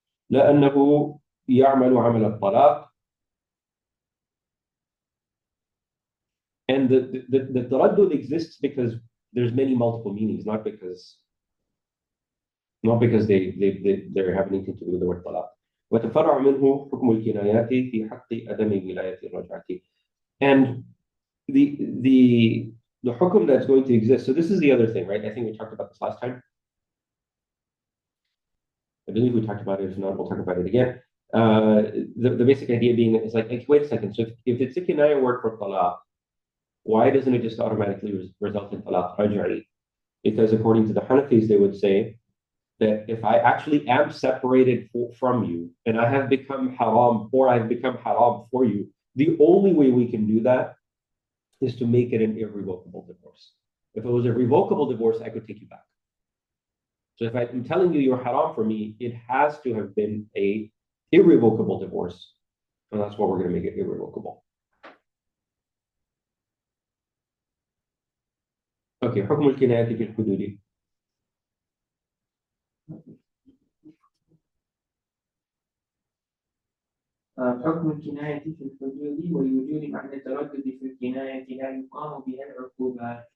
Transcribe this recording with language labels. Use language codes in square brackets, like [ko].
[ar] لأنه يعمل عمل الطلاق. [en] And the taraddud exists because there's many multiple meanings, not because they have anything to do with the word talaq. [ar] وتفرع منه حكم الكنايات في حق عدم ولاية الرجعة. [en] And the hukum that's going to exist. So this is the other thing, right? I think we talked about this last time. I believe we talked about it. If not, we'll talk about it again. The basic idea being is like, wait a second. So if it's a kinaya word for talaq, why doesn't it just automatically result in talaq raj'i? Because according to the Hanafis, they would say that if I actually am separated from you and I have become haram or I've become haram for you, the only way we can do that is to make it an irrevocable divorce. If it was a revocable divorce, I could take you back. So if I'm telling you you're haram for me, it has to have been a irrevocable divorce. And that's why we're going to make it irrevocable. [ar] Okay, حكم الكناية في الحدود. حكم الكناية في الحدود ولوجود معنى التردد في الكناية لا يقام بها العقوبات.